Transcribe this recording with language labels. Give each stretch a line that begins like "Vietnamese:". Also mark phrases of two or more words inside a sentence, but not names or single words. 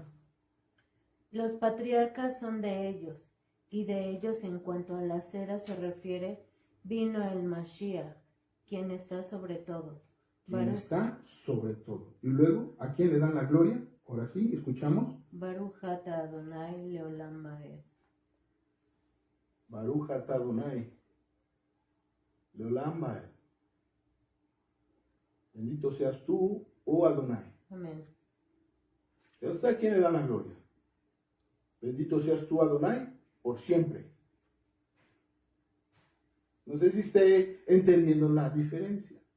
Spanish: Los patriarcas son de ellos, y de ellos en cuanto a la cera se refiere, vino el Mashiach, quien está sobre todo. Quien está sobre todo. Y luego, ¿a quién le dan la gloria? Ahora sí, escuchamos.
Hebrew: ברוך אתה אדוני לעולם ועד. ברוך אתה אדוני לעולם ועד.
Spanish: Bendito seas tú, oh Adonai. Amén. ¿A quién le dan la gloria? Bendito seas tú, Adonai, por siempre. No sé si esté entendiendo la diferencia.